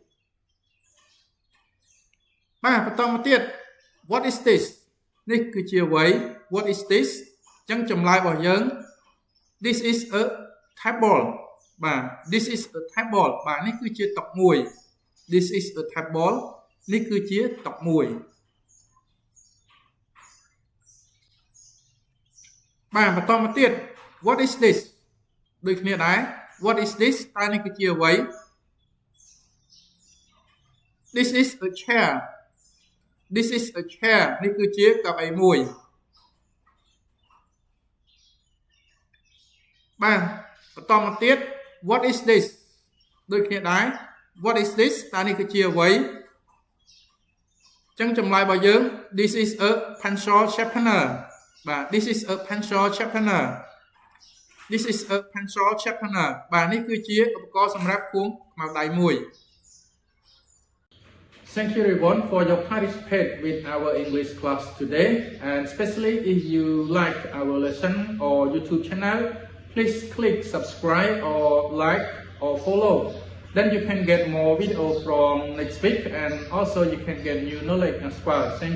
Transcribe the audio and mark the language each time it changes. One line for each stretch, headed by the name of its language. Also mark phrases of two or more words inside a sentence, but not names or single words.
Khmer: បាទបន្តមកទៀត
English: what is this
Khmer: នេះគឺជាអ្វី
English: what is this
Khmer: ចឹងចម្លើយរបស់យើង
English: this is a table
Khmer: បាទ
English: this is a table
Khmer: បាទនេះគឺជាតុមួយ
English: this is a table
Khmer: នេះគឺជាតុមួយ បាទបន្តមកទៀត
English: what is this
Khmer: ដូចគ្នាដែរ
English: what is this
Khmer: តើនេះគឺជាអ្វី
English: this is a chair this is a chair
Khmer: នេះគឺជាកៅអីមួយបាទបន្តមកទៀត
English: what is this
Khmer: ដូចគ្នាដែរ
English: what is this
Khmer: តើនេះគឺជាអ្វី ចឹងចម្លើយរបស់យើង
English: this is a pencil sharpener បាទ this is a pencil sharpener This is a pencil sharpener
Khmer: បាទនេះគឺជាឧបករណ៍សម្រាប់ខួងខ្មៅដៃមួយ
English: Thank you everyone for your participate with our English class today, and especially if you like our lesson or YouTube channel, please click subscribe or like or follow. Then you can get more videos from next week, and also you can get new knowledge as well.